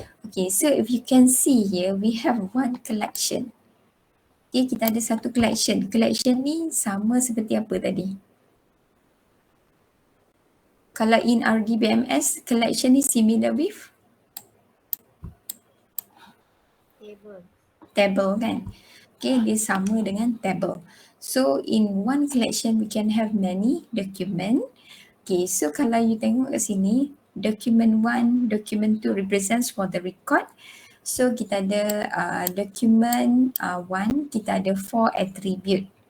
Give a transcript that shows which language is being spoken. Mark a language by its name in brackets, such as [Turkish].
[English] Okay, so if you can see here, we have one collection. [Malay] Okay, kita ada satu collection. Collection ni sama seperti apa tadi? [English] Kalau in Rdbms, collection ni similar with? [Malay] Table kan? Okay, dia sama dengan table. [English] So in one collection, we can have many document. Okay, so [Malay] kalau [English] you [Malay] tengok kat sini, [English] document 1, document 2 represents for the record. [Malay] So kita ada document 1, kita ada 4 attribute.